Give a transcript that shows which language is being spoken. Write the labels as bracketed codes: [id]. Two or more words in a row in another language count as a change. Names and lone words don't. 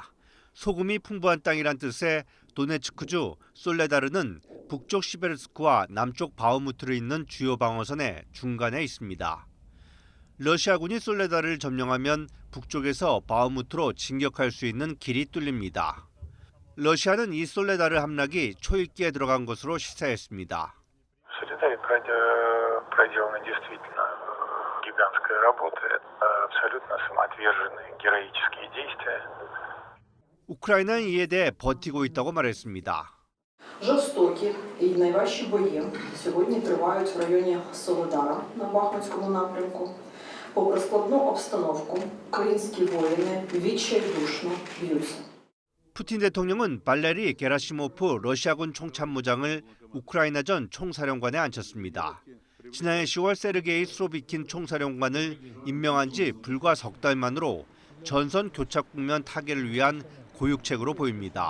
[ko] 소금이 풍부한 땅이란 뜻의 도네츠크주 솔레다르는 북쪽 시베르스크와 남쪽 바흐무트를 잇는 주요 방어선의 중간에 있습니다. 러시아군이 솔레다르를 점령하면 북쪽에서 바흐무트로 진격할 수 있는 길이 뚫립니다. 러시아는 이 솔레다르 함락이 초읽기에 들어간 것으로 시사했습니다. [ru] проделана действительно гигантская работа. Это абсолютно самоотверженные героические действия. [ko] 우크라이나는 이에 대해 버티고 있다고 말했습니다. [uk] Жорстокі і найважчі бої сьогодні тривають в районі Солодара на Бахмутському напрямку. Попри складну обстановку, українські воїни відчайдушно б'ються. [ko] 푸틴 대통령은 발레리 게라시모프 러시아군 총참모장을 우크라이나전 총사령관에 앉혔습니다. 지난해 10월 세르게이 수로비킨 총사령관을 임명한 지 불과 석 달 만으로 전선 교착 국면 타개를 위한 고육책으로 보입니다.